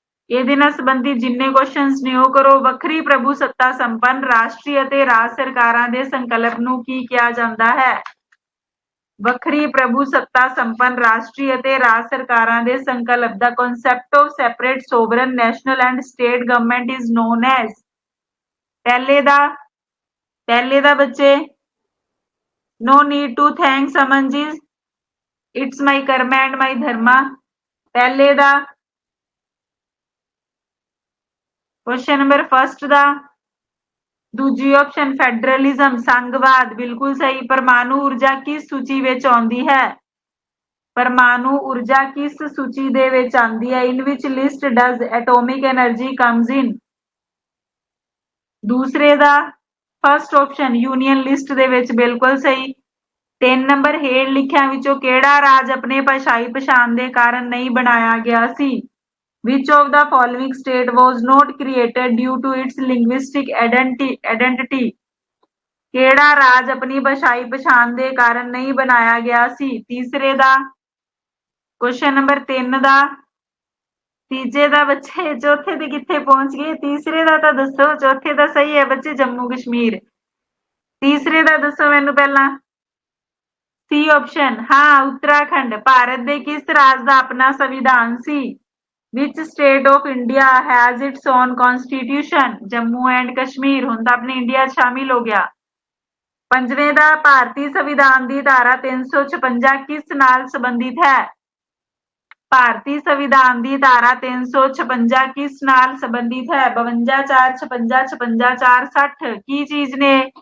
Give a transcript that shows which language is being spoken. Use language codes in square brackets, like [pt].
[pa] ਇਹਦੇ ਨਾਲ ਸੰਬੰਧਿਤ ਜਿੰਨੇ ਕੁਐਸਚਨਸ ਨੇ ਉਹ ਕਰੋ। ਵੱਖਰੀ ਪ੍ਰਭੂ ਸੱਤਾ ਸੰਪੰਨ ਰਾਸ਼ਟਰੀ ਅਤੇ ਰਾਜ ਸਰਕਾਰਾਂ ਦੇ ਸੰਕਲਪ ਨੂੰ ਕੀ ਕਿਹਾ ਜਾਂਦਾ ਹੈ? ਵੱਖਰੀ ਪ੍ਰਭੂ ਸੱਤਾ ਸੰਪੰਨ ਰਾਸ਼ਟਰੀ ਅਤੇ ਰਾਜ ਸਰਕਾਰਾਂ ਦੇ ਸੰਕਲਪ ਦਾ [en] Concept of separate sovereign national and state government is known as. [pa] ਪਹਿਲੇ ਦਾ ਬੱਚੇ [en] no need to thank Suman ji, it's my karma and my dharma। [pa] ਪਹਿਲੇ ਦਾ क्वेश्चन नंबर फर्स्ट ਦਾ ਦੂਜੀ ਆਪਸ਼ਨ ਫੈਡਰਲਿਜ਼ਮ, ਸੰਘਵਾਦ, ਬਿਲਕੁਲ ਸਹੀ। ਪਰਮਾਣੂ ਊਰਜਾ ਕਿਸ ਸੂਚੀ ਵਿੱਚ ਆਉਂਦੀ ਹੈ? ਪਰਮਾਣੂ ਊਰਜਾ ਕਿਸ ਸੂਚੀ ਦੇ ਵਿੱਚ ਆਉਂਦੀ ਹੈ? [en] In which list does atomic energy comes in? [pa] ਦੂਸਰੇ ਦਾ ਫਸਟ ਆਪਸ਼ਨ ਯੂਨੀਅਨ ਲਿਸਟ ਦੇ ਵਿੱਚ, ਬਿਲਕੁਲ ਸਹੀ। 3 ਨੰਬਰ ਹੇਠ ਲਿਖਿਆਂ ਵਿੱਚੋਂ ਕਿਹੜਾ ਰਾਜ ਆਪਣੇ ਭਾਸ਼ਾਈ ਪਛਾਣ ਦੇ ਕਾਰਨ ਨਹੀਂ ਬਣਾਇਆ ਗਿਆ ਸੀ? [en] Which of the following state was not created due to its linguistic identity? [pa] ਕਿਹੜਾ ਰਾਜ ਆਪਣੀ ਭਾਸ਼ਾਈ ਪਛਾਣ ਦੇ ਕਾਰਨ ਨਹੀਂ ਬਣਾਇਆ ਗਿਆ ਸੀ? ਤੀਸਰੇ ਦਾ ਕੁਐਸਚਨ ਨੰਬਰ 3 ਦਾ ਤੀਜੇ ਦਾ ਬੱਚੇ ਚੌਥੇ ਤੇ ਕਿੱਥੇ ਪਹੁੰਚ ਗਏ? ਤੀਸਰੇ ਦਾ ਤਾਂ ਦੱਸੋ। ਚੌਥੇ ਦਾ ਸਹੀ ਹੈ ਬੱਚੇ ਜੰਮੂ ਕਸ਼ਮੀਰ। ਤੀਸਰੇ ਦਾ ਦੱਸੋ ਮੈਨੂੰ ਪਹਿਲਾਂ। ਸੀ ਆਪਸ਼ਨ, ਹਾਂ ਉੱਤਰਾਖੰਡ। ਭਾਰਤ ਦੇ ਕਿਸ ਰਾਜ ਦਾ ਆਪਣਾ ਸੰਵਿਧਾਨ ਸੀ? [en] Which state of India has its own constitution? [pa] Jammu and Kashmir ਹੁਣ ਤਾਂ ਆਪਣੇ ਇੰਡੀਆ ਸ਼ਾਮਿਲ ਹੋ ਗਿਆ। ਪੰਜਵੇਂ ਦਾ ਭਾਰਤੀ ਸੰਵਿਧਾਨ ਦੀ ਧਾਰਾ 356 ਕਿਸ ਨਾਲ ਸੰਬੰਧਿਤ ਹੈ? ਭਾਰਤੀ ਸੰਵਿਧਾਨ ਦੀ ਧਾਰਾ 356 ਕਿਸ ਨਾਲ ਸੰਬੰਧਿਤ ਹੈ? 52 4 56 56 4 60 ਕੀ ਚੀਜ਼ ਨੇ?